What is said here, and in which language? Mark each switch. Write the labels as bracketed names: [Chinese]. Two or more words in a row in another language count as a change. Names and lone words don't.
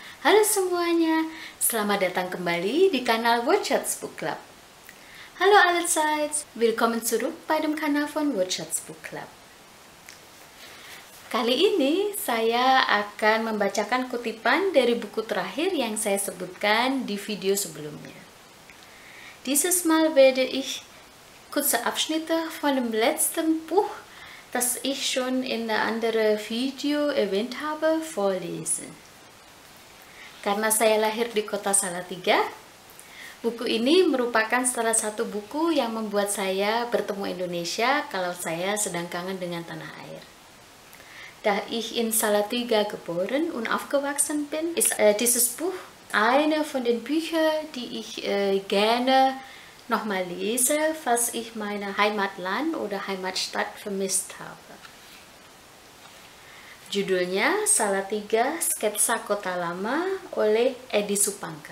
[Indonesian] Halo semuanya, selamat datang kembali di kanal Wordshots Book Club. [German] Hallo allerseits, willkommen zurück bei dem Kanal von Wordshots Book Club. [Indonesian] Kali ini saya akan membacakan kutipan dari buku terakhir yang saya sebutkan di video sebelumnya. [German] Dieses Mal werde ich kurze Abschnitte von dem letzten Buch, das ich schon in der anderen Video erwähnt habe, vorlesen. [Indonesian] Karena saya lahir di kota Salatiga, buku ini merupakan salah satu buku yang membuat saya bertemu Indonesia kalau saya sedang kangen dengan tanah air. [German] Da ich in Salatiga geboren und aufgewachsen bin, ist dieses Buch eine von den Büchern, die ich gerne nochmal lese, falls ich meine Heimatland oder Heimatstadt vermisst habe. [Indonesian] Judulnya Salatiga, Sketsa Kota Lama oleh Edi Supangkat.